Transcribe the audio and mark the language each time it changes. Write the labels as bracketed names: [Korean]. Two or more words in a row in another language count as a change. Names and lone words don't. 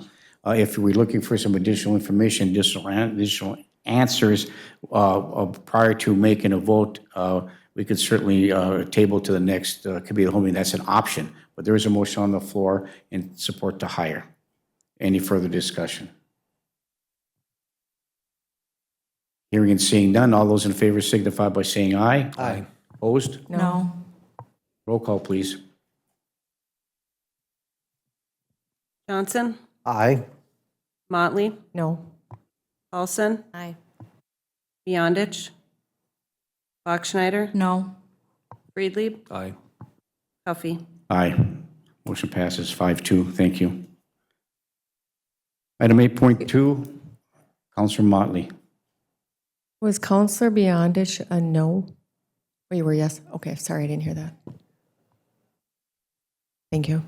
[English] If we're looking for some additional information, additional answers prior to making a vote, we could certainly table to the next committee of the whole meeting. That's an option. But there is a motion on the floor in support to hire. Any further discussion? Hearing and seeing none, all those in favor signify by saying aye. Aye. Opposed? No. Roll call, please. Johnson? Aye. Motley? No. Paulson? Aye. Beyondich? Bachschnider? No. Friedlieb? Aye. Huffy? Aye. Motion passes 5-2. Thank you. Item 8.2, Councilor Motley. Was Counselor Beyondich a no? Oh, you were yes? Okay, sorry, I didn't hear that. Thank you.